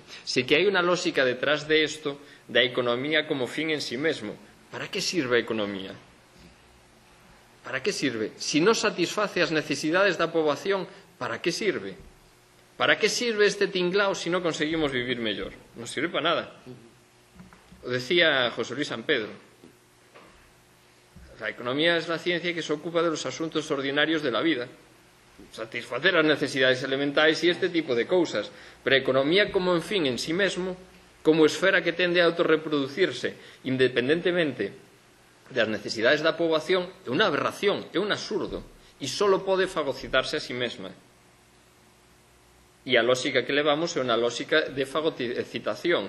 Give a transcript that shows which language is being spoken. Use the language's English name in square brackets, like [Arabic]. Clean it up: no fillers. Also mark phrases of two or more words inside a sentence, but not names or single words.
[Galician] Si que hai unha lógica detrás de isto da economía como fin en sí mesmo. ¿Para que sirve a economía? ¿Para que sirve? Si non satisface as necesidades da poboación, ¿para que sirve? [Spanish] ¿Para qué sirve este tinglao si no conseguimos vivir mellor? [Galician] Non sirve para nada. O decía José Luis San Pedro. [Spanish] La economía es la ciencia que se ocupa de los asuntos ordinarios de la vida. [Galician] Satisfacer as necesidades elementais e este tipo de cousas. Pero a economía como en fin en sí mesmo, como esfera que tende a autorreproducirse independentemente das necesidades da poboación, é unha aberración, é un absurdo. E só pode fagocitarse a sí mesma. E a lógica que levamos é unha lógica de fagocitación.